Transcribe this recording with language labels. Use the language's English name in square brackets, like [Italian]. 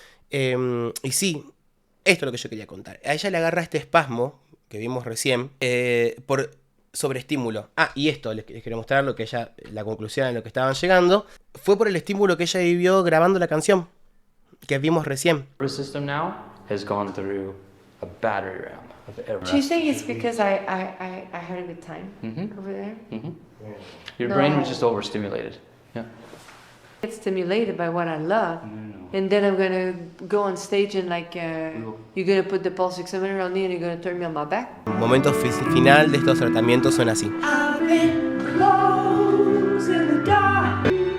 [Spanish] Y sí, esto es lo que yo quería contar. A ella le agarra este espasmo que vimos recién por sobreestímulo. Y esto, les quería mostrar lo que ella, la conclusión en lo que estaban llegando. Fue por el estímulo que ella vivió grabando la canción que vimos recién. [English] The system now has gone through a battery round of every. Do you think it's because I had a good time over there? Your No. brain was just overstimulated. Yeah. Get stimulated by what I love, and then I'm gonna go on stage and you're gonna put the pulse oximeter on me and you're gonna turn me on my back. [Spanish] Momentos final de estos tratamientos son así. [English] I've been close in the dark.